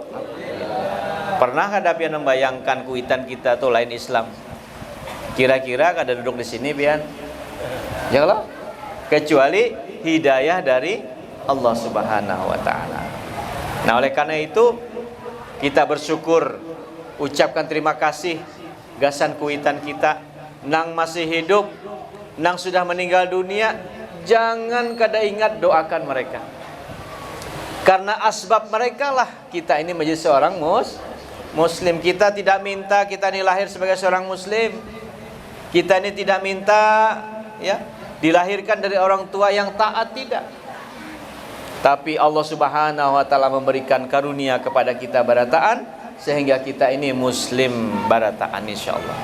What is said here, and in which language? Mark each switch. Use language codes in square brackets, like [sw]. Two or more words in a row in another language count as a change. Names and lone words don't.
[bjn] Pernah ada yang membayangkan kuitan kita tuh lain Islam? Kira-kira kada duduk di sini pian? [id] Janganlah. Kecuali hidayah dari Allah [ar] سبحانه وتعالى. [id] Nah, oleh karena itu kita bersyukur, ucapkan terima kasih gasan kuitan kita nang masih hidup, nang sudah meninggal dunia, jangan kada ingat doakan mereka. Karena asbab mereka lah kita ini menjadi seorang muslim. Kita tidak minta kita ini lahir sebagai seorang muslim. Kita ini tidak minta ya dilahirkan dari orang tua yang taat, tidak. Tapi Allah [ar] سبحانه وتعالى [id] memberikan karunia kepada kita barataan sehingga kita ini muslim barataan insyaallah.